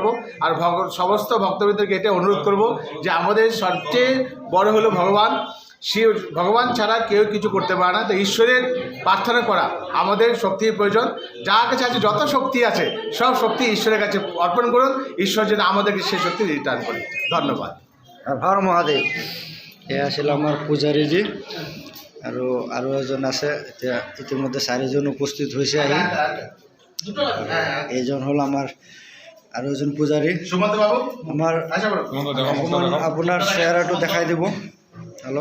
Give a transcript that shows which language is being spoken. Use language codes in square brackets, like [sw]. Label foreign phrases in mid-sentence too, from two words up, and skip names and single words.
[bn] আর সমস্ত ভক্তবৃন্দকে এটা অনুরোধ করব যে আমাদের সবচেয়ে বড় হলো ভগবান। সে ভগবান ছাড়া কেউ কিছু করতে পারে না। তো ঈশ্বরের প্রার্থনা করা আমাদের শক্তির প্রয়োজন। যার কাছে আছে যত শক্তি আছে সব শক্তি ঈশ্বরের কাছে অর্পণ করুন, ঈশ্বর যেন আমাদেরকে সেই শক্তি রিটার্ন করে। ধন্যবাদ। [as] হৰ মহাদেৱ। এয়া আছিল আমাৰ পূজাৰীজী আৰু এজন আছে, এতিয়া ইতিমধ্যে 4জন উপস্থিত হৈছে আহি। এইজন হ'ল আমাৰ আৰু এজন পূজাৰী। সুমন্ত বাবু আমাৰ অকণমান আপোনাৰ চেহেৰাটো দেখাই দিব অলপ।